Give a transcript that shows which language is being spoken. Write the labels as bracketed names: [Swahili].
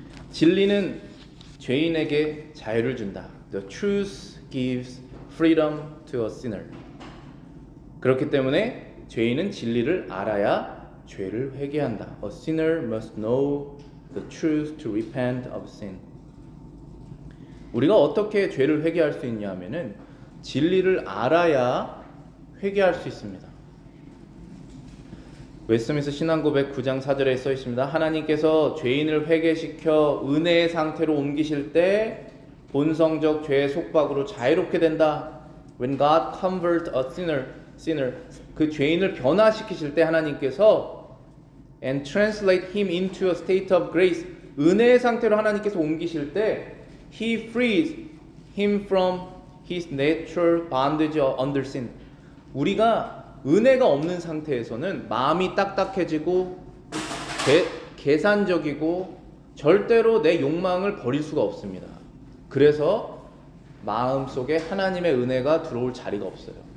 [Korean] 진리는 죄인에게 자유를 준다. [English] The truth gives freedom to a sinner. [Korean] 그렇기 때문에 죄인은 진리를 알아야 죄를 회개한다. [English] A sinner must know the truth to repent of sin. [Korean] 우리가 어떻게 죄를 회개할 수 있냐 하면은 진리를 알아야 회개할 수 있습니다. 웨스트민스터 신앙고백 9장 4절에 써 있습니다. 하나님께서 죄인을 회개시켜 은혜의 상태로 옮기실 때 본성적 죄의 속박으로 자유롭게 된다. [English] When God convert a sinner, [Korean] 그 죄인을 변화시키실 때 하나님께서 [English] and translate him into a state of grace, [Korean] 은혜의 상태로 하나님께서 옮기실 때 [English] He frees him from his natural bondage under sin. [Korean] 우리가 은혜가 없는 상태에서는 마음이 딱딱해지고 계산적이고 절대로 내 욕망을 버릴 수가 없습니다. 그래서 마음속에 하나님의 은혜가 들어올 자리가 없어요.